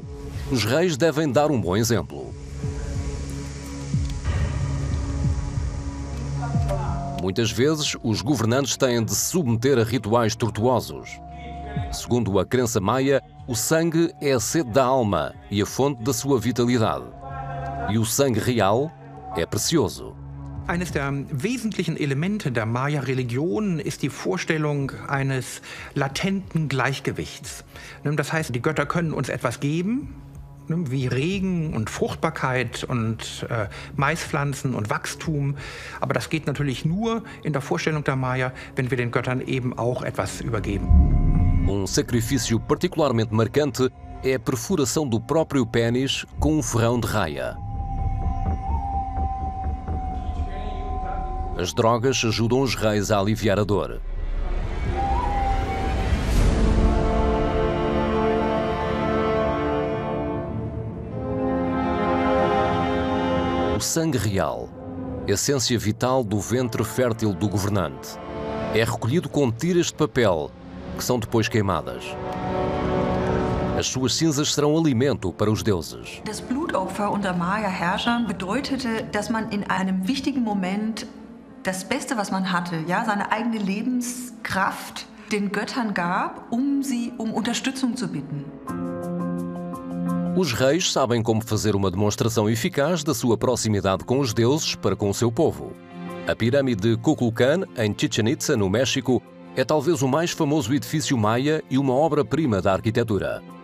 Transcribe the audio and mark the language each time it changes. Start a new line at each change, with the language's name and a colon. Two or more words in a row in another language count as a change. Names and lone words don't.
Portuguese: Os reis devem dar um bom exemplo. Muitas vezes, os governantes têm de se submeter a rituais tortuosos. Segundo a crença maia, o sangue é a sede da alma e a fonte da sua vitalidade. E o sangue real é precioso.
German: Eines der wesentlichen Elemente der Maya-Religion ist die Vorstellung eines latenten Gleichgewichts. Das heißt, die Götter können uns etwas geben, wie Regen und Fruchtbarkeit und Maispflanzen und Wachstum. Aber das geht natürlich nur in der Vorstellung der Maya, wenn wir den Göttern eben auch etwas übergeben.
Portuguese: Sacrifício particularmente marcante é a perfuração do próprio pênis com um ferrão de raia. As drogas ajudam os reis a aliviar a dor. O sangue real, essência vital do ventre fértil do governante, é recolhido com tiras de papel, que são depois queimadas. As suas cinzas serão alimento para os deuses.
German: Das Blutopfer unter Maya-Herrschern bedeutete, dass man in einem wichtigen Moment das Beste, was man hatte, ja, seine eigene Lebenskraft den Göttern gab, um Unterstützung zu bitten.
Portuguese: Os reis sabem como fazer uma demonstração eficaz da sua proximidade com os deuses para com o seu povo. A pirâmide de Kukulcán, em Chichén Itzá, no México, é talvez o mais famoso edifício maia e uma obra-prima da arquitetura.